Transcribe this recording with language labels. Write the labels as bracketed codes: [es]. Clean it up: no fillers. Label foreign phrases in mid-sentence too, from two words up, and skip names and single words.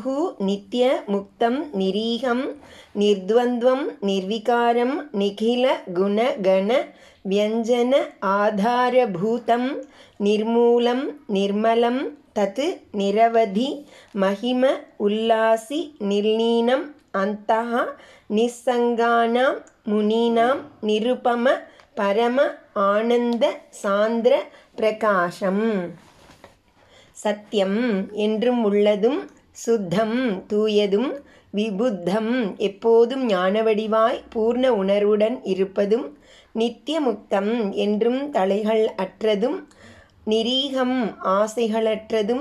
[sa] नित्यमुक्तं निरीहं निर्द्वन्द्वं निर्विकारं निखिलगुणगण व्यञ्जन आधारभूतं निर्मूलं निर्मलं तत् निरवधि महिम उल्लासि निर्लीनम् अन्तः निस्सङ्गानां मुनीनां निरुपम परम आनन्द सान्द्र प्रकाशम्. [ta] சத்தியம் என்றும் உள்ளதும், சுத்தம் தூயதும், விபுத்தம் எப்போதும் ஞானவடிவாய் பூர்ண உணர்வுடன் இருப்பதும், நித்தியமுக்தம் என்றும் தலைகள் அற்றதும், நிரீகம் ஆசைகளற்றதும்,